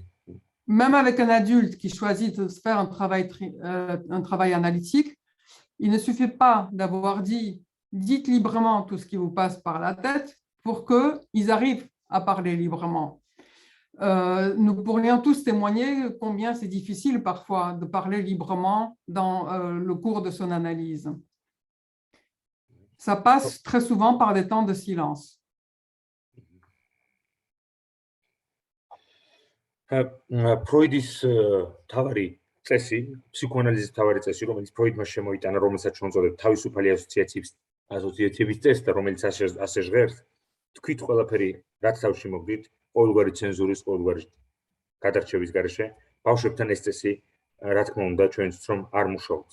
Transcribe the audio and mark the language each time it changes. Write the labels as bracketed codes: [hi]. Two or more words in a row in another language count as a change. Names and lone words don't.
[fr] Même avec un adulte qui choisit de faire un travail analytique, il ne suffit pas d'avoir dit « dites librement tout ce qui vous passe par la tête » pour qu'ils arrivent à parler librement. Nous pourrions tous témoigner combien c'est difficile parfois de parler librement dans le cours de son analyse. Ça passe très souvent par des temps de silence. [ka] ფროიდის თავარი წესი, ფსიქოანალიზის თავარი წესი, რომელიც ფროიდმა შემოიტანა, რომელსაც ჩვენ ვწოდებთ თავისუფალი ასოციაციების წესს და რომელიც ასე ჟღერს, თქვით ყველაფერი, რაც თავში მოგდით, ყოველგვარი ცენზურის, ყოველგვარი გადარჩევის გარეშე, ბავშვებთან ეს წესი, რა თქმა უნდა, ჩვენც რომ არ მუშაობს.